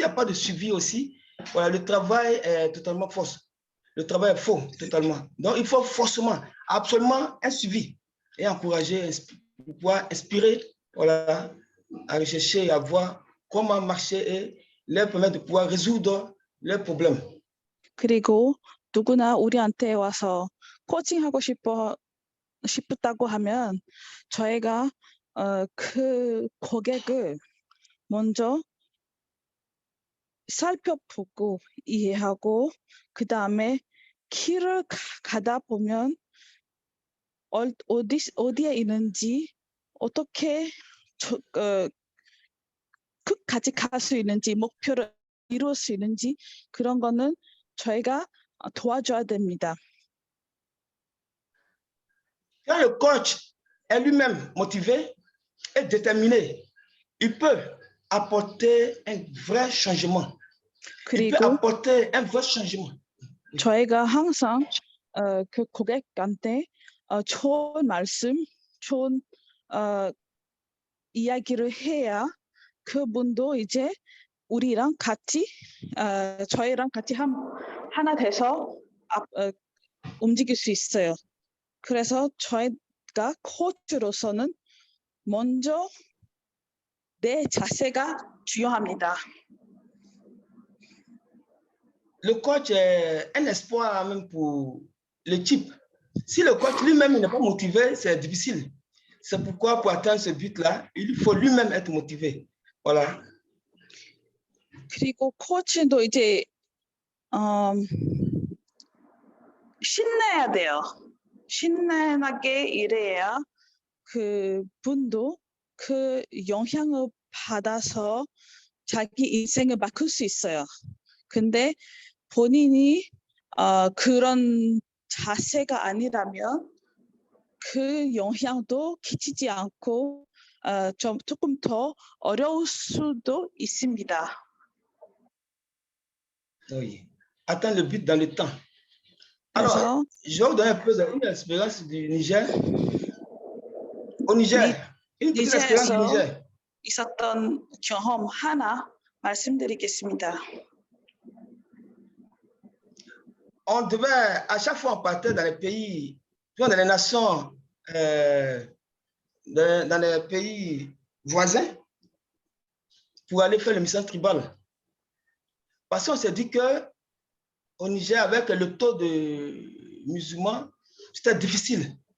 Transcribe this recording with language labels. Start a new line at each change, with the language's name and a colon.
French: S'il n'y a pas de suivi aussi, voilà, le travail est totalement faux. Le travail est faux totalement. Donc, il faut forcément, absolument un suivi et encourager, pouvoir inspirer, voilà, à rechercher et à voir comment marcher et leur permettre de pouvoir résoudre leurs problèmes.
Korean: 그리고 누구나 우리한테 와서 코칭하고 싶다고 하면 저희가 그 고객을 먼저 살펴보고 이해하고 그 다음에 길을 가다 보면 어디에 있는지 어떻게 끝까지 갈 수 있는지 목표를 이룰 수 있는지 그런 거는 저희가 도와줘야 됩니다.
French: Quand le coach est lui-même motivé et déterminé, il peut apporter un vrai changement. Il peut
Korean: 그리고
French: apporter un vrai changement.
Korean: 저희가 항상 그 고객한테 좋은 말씀, 좋은 이야기를 해야 그분도 이제 우리랑 같이 저희랑 같이 하나 돼서 움직일 수 있어요. 그래서 저희가 코치로서는 먼저 내 자세가 중요합니다.
French: Le coach est un espoir même pour l'équipe. Si le coach lui-même n'est pas motivé, c'est difficile. C'est pourquoi pour atteindre ce but-là, il faut lui-même être motivé. Voilà.
Korean: 그리고 코치도 이제 신나야 돼요. 신나게 일해야 그 분도 그 영향을 받아서 자기 인생을 바꿀 수 있어요. 근데 본인이 그런 자세가 아니라면 그 영향도 끼치지 않고 조금 더 어려울 수도 있습니다.
French: Oui. Atteindre le but dans le temps. Alors,
Korean: 그래서
French: je vais vous donner un peu une expérience du Niger. Au Niger, une petite expérience du
Korean: 니제에서
French: Niger.
Korean: 있었던 경험 하나 말씀드리겠습니다.
French: On devait, à chaque fois on partait dans les pays, dans les nations, dans les pays voisins, pour aller faire le mission tribal. Parce qu'on s'est dit que au Niger, avec le taux de musulmans, c'était difficile.